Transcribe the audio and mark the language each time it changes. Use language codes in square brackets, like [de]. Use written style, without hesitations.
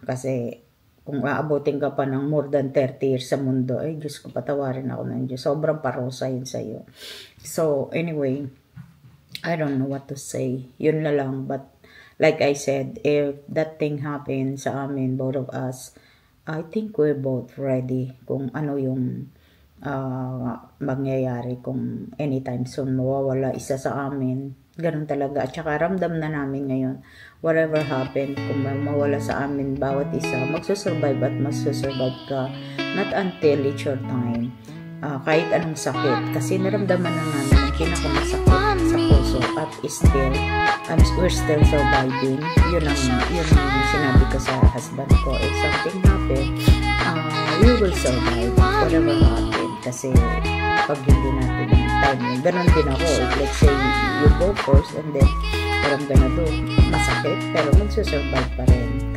[tl] Kasi kung aabutin ka pa ng [en] more than 30 years [tl] sa mundo, ay Diyos ko, patawarin ako ng Diyos. Sobrang parusa yun sa'yo. [en] So, anyway, I don't know what to say. [tl] Yun na lang. [en] But, like I said, if that thing happened sa amin, both of us, I think we're both ready [tl] kung ano yung mangyayari [en] kung anytime soon [tl] mawawala isa sa amin. Ganun talaga. At saka ramdam na namin ngayon. [en] Whatever happened, [tl] kung mawala sa amin bawat isa, magsusurvive at magsusurvive ka. [en] Not until it's your time. [tl] Kahit anong sakit. Kasi naramdaman na namin ang pinakamasakit sa puso. [en] At still, we're still surviving. [tl] Yun ang sinabi ko sa husband ko. [en] If something happen, we will survive. Whatever happen. [tl] Kasi pag hindi natin time yun. Ganon din ako. [en] Let's say, you go first and then what I'm gonna do, [tl] masakit, pero magsusurvive pa rin.